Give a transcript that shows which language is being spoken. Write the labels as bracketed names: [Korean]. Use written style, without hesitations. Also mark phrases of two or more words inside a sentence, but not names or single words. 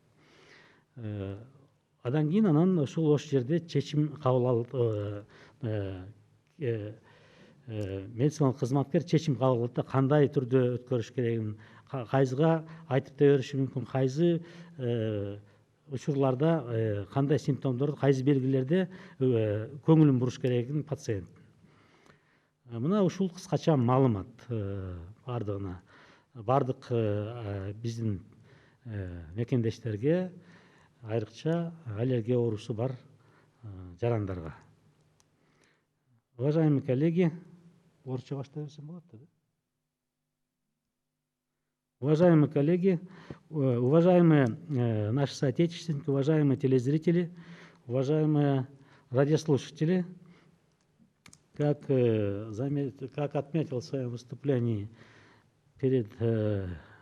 [Kyrgyz] Андан кийин ошол жерде чечим кабыл алып, медициналык кызматкер чечим кабыл алат да, кандай түрдө өткөрүш керегин, кайсыга айтып да бериши мүмкүн, кайсы учурларда кандай симптомдорду, кайсы белгилерде көңүлүн буруш керегин пациенттин. Мына ушул кыскача маалымат бардыгына, бардык биздин мекендештерге, айрыкча аллергия оорусу бар жарандарга. [Russian] Уважаемые коллеги, [Kyrgyz] орусча баштай берсем болот да? [Russian] Уважаемые коллеги, уважаемые наши соотечественники, уважаемые телезрители, уважаемые радиослушатели, как отметил в своем выступлении передо